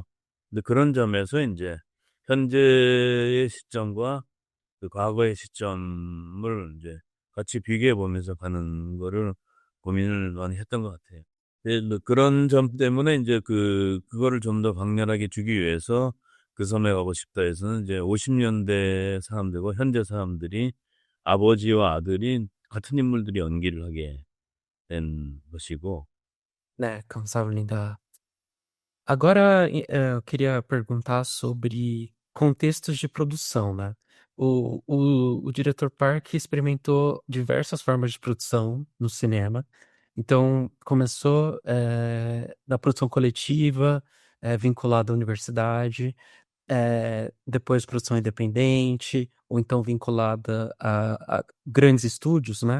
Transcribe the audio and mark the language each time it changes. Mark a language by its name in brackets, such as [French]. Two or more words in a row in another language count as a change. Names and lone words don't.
[Korean] 근데 그런 점에서 이제 현재의 시점과 그 과거의 시점을 이제 같이 비교해 보면서 가는 거를 고민을 많이 했던 것 같아요. 뭐 그런 점 때문에 이제 그거를 좀 더 강렬하게 주기 위해서 그 섬에 가고 싶다 해서는 이제 50년대 사람들과 현재 사람들이 아버지와 아들이 같은 인물들이 연기를 하게 된 것이고. né, 감사합니다. [Portuguese] Agora, eu queria perguntar sobre contextos de produção, né? O diretor Park experimentou diversas formas de produção no cinema. Então, começou na produção coletiva, vinculada à universidade, depois produção independente, ou então vinculada a grandes estúdios, né?